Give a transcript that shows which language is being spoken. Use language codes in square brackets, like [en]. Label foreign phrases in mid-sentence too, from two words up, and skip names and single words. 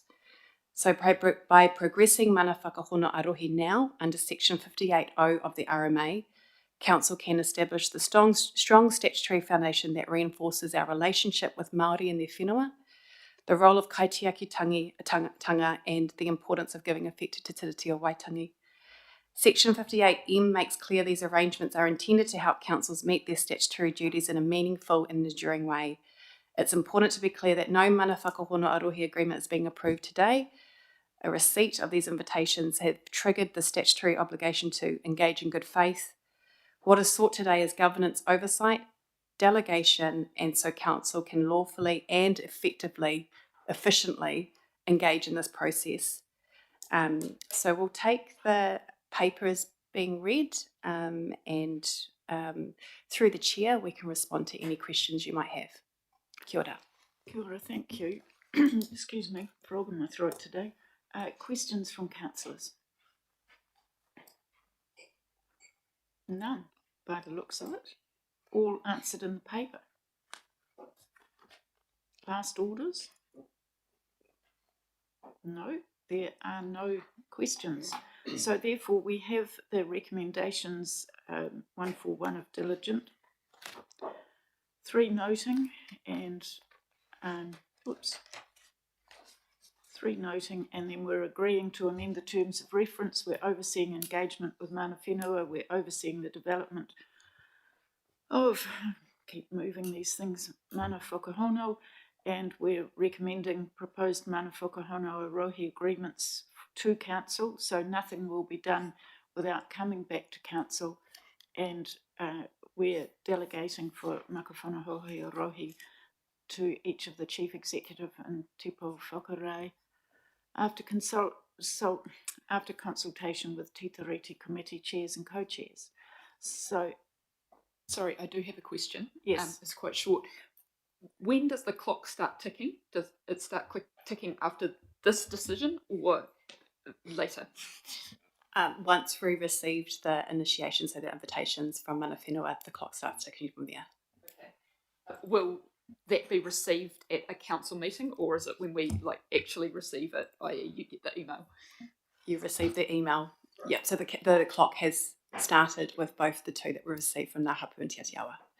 [en] So by progressing [mi] mana whakahono arohe [en] now under Section 58.0 of the RMA, Council can establish the strong statutory foundation that reinforces our relationship with Māori and their whenua, the role of kaitiakitanga and the importance of giving effect to Te Tiriti o Waitangi. Section 58M makes clear these arrangements are intended to help councils meet their statutory duties in a meaningful and enduring way. It's important to be clear that no [mi] mana whakahono arohe [en] agreement is being approved today. A receipt of these invitations have triggered the statutory obligation to engage in good faith. What is sought today is governance oversight delegation, and so council can lawfully and efficiently engage in this process. So we'll take the paper as being read, and through the chair we can respond to any questions you might have. [mi] Kia ora. Kia ora, [en] thank you. Excuse me, frog in my throat today. Questions from councillors? None, by the looks of it. All answered in the paper. Last orders? No, there are no questions. So therefore we have the recommendations, 141 of diligent, 3 noting and 3 noting, and then we're agreeing to amend the terms of reference. We're overseeing engagement with [mi] mana whenua. [en] We're overseeing the development of, keep moving these things, [mi] mana whakahono, [en] and we're recommending proposed [mi] mana whakahono rohi [en] agreements to council, so nothing will be done without coming back to council, and we're delegating for [mi] maka whanahohi rohi [en] to each of the chief executive and [mi] tipo whakarei [en] after consultation with Titariti committee chairs and co-chairs. So, sorry, I do have a question. Yes. It's quite short. When does the clock start ticking? Does it start ticking after this decision or later? Once we received the initiation, so the invitations from [mi] mana whenua, [en] the clock starts ticking from there. Okay. Will that be received at a council meeting, or is it when we actually receive it, i.e. you get the email? You receive the email. Yeah, so the clock has started with both the 2 that were received from Ngā Hapu and Te Atiawa.